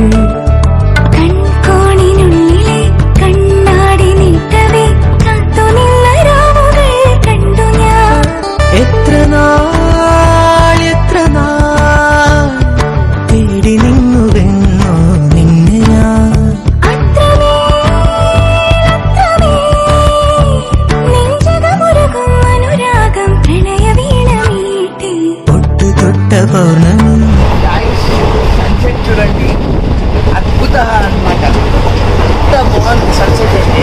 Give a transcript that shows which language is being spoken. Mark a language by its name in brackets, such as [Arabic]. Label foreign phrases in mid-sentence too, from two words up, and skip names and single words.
[Malayalam] കൺകോണിനുള്ളിലെ കണ്ണാടി നീട്ടവേ കാത്തുനിന്ന രാവുകൾ കണ്ടു ഞാൻ. എത്ര നാൾ തേടി നിന്നുവെന്നോ നിന്നെ ഞാൻ పౌర్ణమి. [Telugu] సన్సెట్ చూడండి, అద్భుత అనమాట. ఎంత బాగుంది సన్సెట్ అయితే.